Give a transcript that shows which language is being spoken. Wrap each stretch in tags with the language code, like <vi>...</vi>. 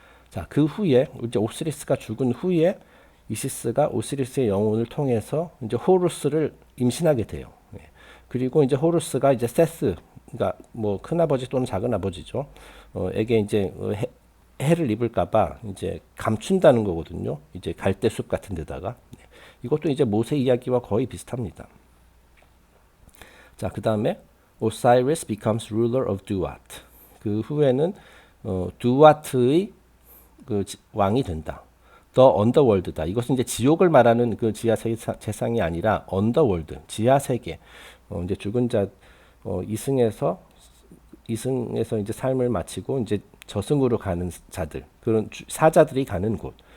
<ko>자, 그 후에 이제 오시리스가 죽은 후에 이시스가 오시리스의 영혼을 통해서 이제 호루스를 임신하게 돼요. 네. 그리고 이제 호루스가 이제 세스, 그러니까 뭐 큰 아버지 또는 작은 아버지죠. 에게 이제 해를 입을까봐 이제 감춘다는 거거든요. 이제 갈대숲 같은 데다가. 네. 이것도 이제 모세 이야기와 거의 비슷합니다. 자, 그 다음에</ko> <en>Osiris becomes ruler of Duat.</en> <ko>그 후에는 두아트의 그 왕이 된다.</ko> <en>The Underworld</en> <ko>다. 이것은 이제 지옥을 말하는 그 지하 세상이 아니라 Underworld, 지하 세계. 이제 죽은 자 이승에서 이제 삶을 마치고 이제 저승으로 가는 자들, 그런 사자들이 가는 곳.</ko>